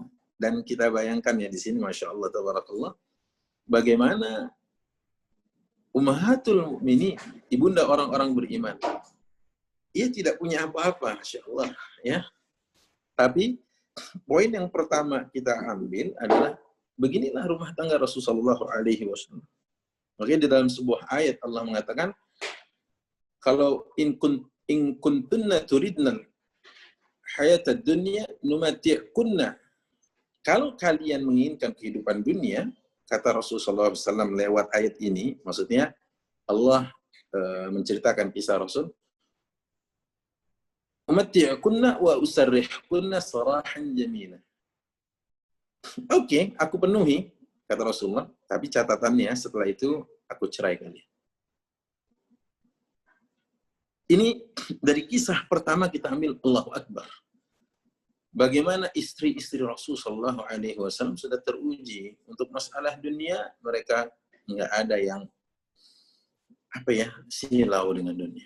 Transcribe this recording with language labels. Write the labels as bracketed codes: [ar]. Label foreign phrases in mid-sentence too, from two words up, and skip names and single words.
[id] Dan kita bayangkan ya di sini, [ar] ما شاء الله تبارك الله, [id] bagaimana [ar] أمهات المؤمنين, [id] ibunda orang-orang beriman, ia tidak punya apa-apa, [ar] ما شاء الله, [id] ya. Tapi poin yang pertama kita ambil adalah beginilah rumah tangga Rasulullah SAW. Makanya di dalam sebuah ayat Allah mengatakan, kalau [ar] إن كنتن تردن الحياة الدنيا أمتعكن, [id] kalau kalian menginginkan kehidupan dunia, kata Rasulullah SAW lewat ayat ini, maksudnya Allah menceritakan kisah Rasul, [ar] أمتعكن وأسرحكن سراحا جميلا. [id] Oke, aku penuhi, kata Rasulullah, tapi catatannya setelah itu aku cerai kalian. Ini dari kisah pertama kita ambil, [ar] الله أكبر. [id] Bagaimana istri-istri Rasulullah SAW sudah teruji untuk masalah dunia, mereka nggak ada yang silau dengan dunia.